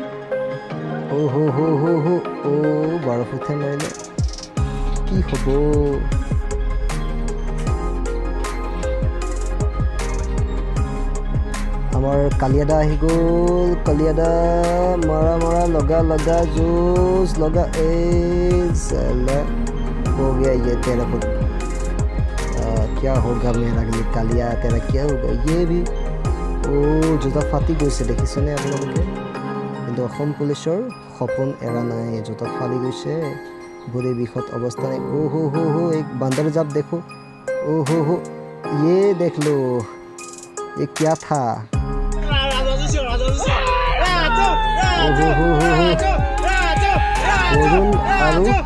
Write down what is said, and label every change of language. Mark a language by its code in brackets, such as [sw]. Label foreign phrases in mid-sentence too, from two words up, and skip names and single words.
[as] 12 ফুটহে মাৰিলে। কি হ'ব? আমাৰ কালিয়াদা আহি গ'ল। কালিয়াদা মাৰা লগা জোচ লগা। [hi] हो गया ये 13 फुट। क्या होगा मेरा ये कालिया, तेरा क्या होगा ये भी। [as] জোতা ফাটি গৈছে, দেখিছেনে আপোনালোকে? কিন্তু অসম পুলিচৰ সপোন এৰা নাই। জোতা ফালি গৈছে, ভৰি বিষত অৱস্থা নাই। [hi] एक बंदर जाप देखो। ये देख लो, ये क्या था? [as] বৰুণ আৰু